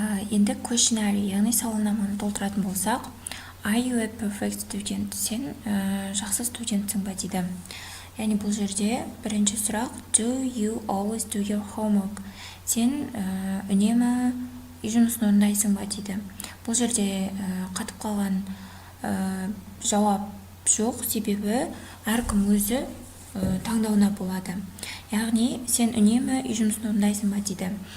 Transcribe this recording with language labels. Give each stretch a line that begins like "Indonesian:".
Kazakh: Енді questionnaire, яғни сауалнаманы толтыратын болсақ,
English: are you a perfect student?
Kazakh: Сен жақсы студентсің ба дейді. Яғни бұл жерде бірінші сұрақ,
English: do you always do your homework?
Kazakh: Сен үнемі үй жұмысын орындайсың ба дейді. Бұл жерде қатып қалған жауап жоқ, себебі әркім өзі таңдауына болады. Яғни сен үнемі үй жұмысын орындайсың ба дейді.